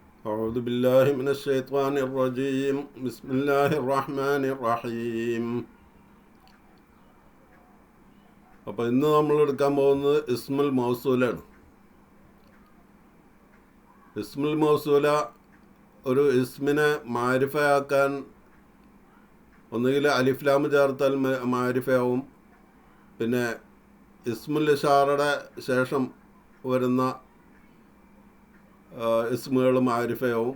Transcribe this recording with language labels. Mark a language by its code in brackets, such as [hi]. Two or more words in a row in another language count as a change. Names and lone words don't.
[ar] أعوذ بالله من الشيطان الرجيم بسم الله الرحمن الرحيم. [ml] അപ്പോൾ ഇന്ന് നമ്മൾ എടുക്കാൻ പോകുന്നത് [ar] اسم الموصول. اسم الموصول [ml] ഒരു ഇസ്മിനെ മാരിഫയാക്കാൻ ഒന്നുകിൽ അലിഫ്ലാം ചേർത്താൽ മാരിഫയാവും, പിന്നെ [ar] اسم الإشارة [ml] ശേഷം വരുന്ന ഇസ്മുകൾ മാരിഫയാവും.